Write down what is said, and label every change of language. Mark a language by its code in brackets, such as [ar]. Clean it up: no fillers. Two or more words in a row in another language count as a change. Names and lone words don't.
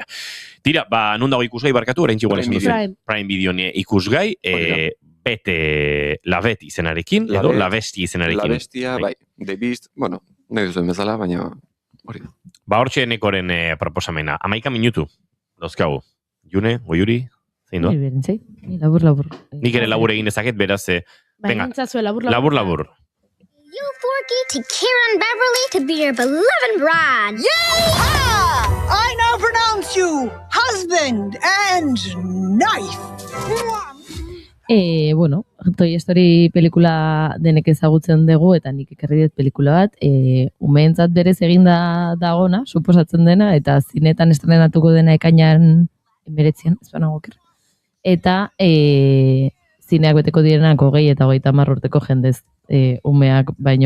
[eu] Tira, non dago ikusgai barkatu, orain txigual esan duzen. Prime Video ikusgai, bete La Bet izenarekin, edo La Bestia izenarekin. La Bestia, bai, The Beast, nahi duzuen bezala, baina hori da. Hortxe nekoren proposamena. 11 minutu, dauzkagu. June, Goiuri, zein doa? Labur. Nik ere labur egin dezaket, beraz, venga, labur. [en] You, Forky, to Kieran Beverly to be your beloved bride. Yeehaw! I now pronounce you husband and knife. [eu] Toy Story pelikula denek ezagutzen dugu, eta nik ekarri dut pelikula bat, umeentzat berez eginda dagona, suposatzen dena, eta zinetan estrenatuko dena ekainan 19, ez banago oker. Eta zineak beteko direnak 20 eta 30 urteko jendez umeak baino.